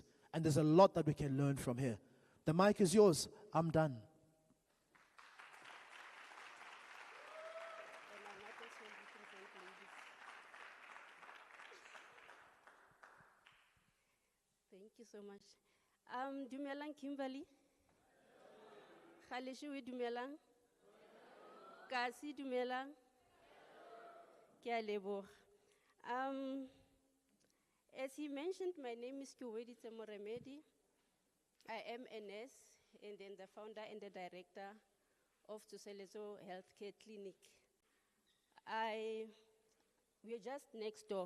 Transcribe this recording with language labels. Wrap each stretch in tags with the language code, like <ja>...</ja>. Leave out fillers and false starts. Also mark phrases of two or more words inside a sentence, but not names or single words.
<en>And there's a lot that we can learn from her. The mic is yours. I'm done. Thank you so much.</en> <tn>Dumelang Kimberly. Galeshewe dumelang. Kasi dumelang. Ke a leboha.</tn> <en>As he mentioned, my name is Kiwedite Muremedi. I am a nurse and then the founder and the director of Tsuseletso Healthcare Clinic. We're just next door.</en>